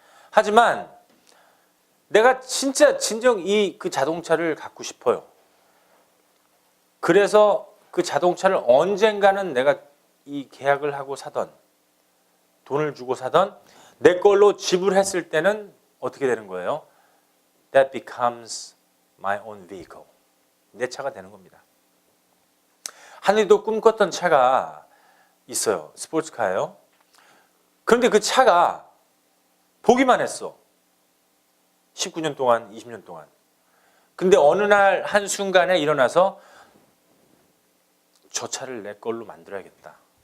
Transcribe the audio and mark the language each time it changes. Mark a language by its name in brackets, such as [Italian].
[Korean] 하지만 내가 진정 그 자동차를 갖고 싶어요. 그래서 그 자동차를 언젠가는 내가 이 계약을 하고 사던, 돈을 주고 사던 내 걸로 지불했을 때는 어떻게 되는 거예요? [English] That becomes my own vehicle. [Korean] 내 차가 되는 겁니다. 하늘이도 꿈꿨던 차가 있어요. 스포츠카예요. 그런데 그 차가 보기만 했어. 19년 동안, 20년 동안. 근데 어느 날 한순간에 일어나서 저 차를 내 걸로 만들어야겠다.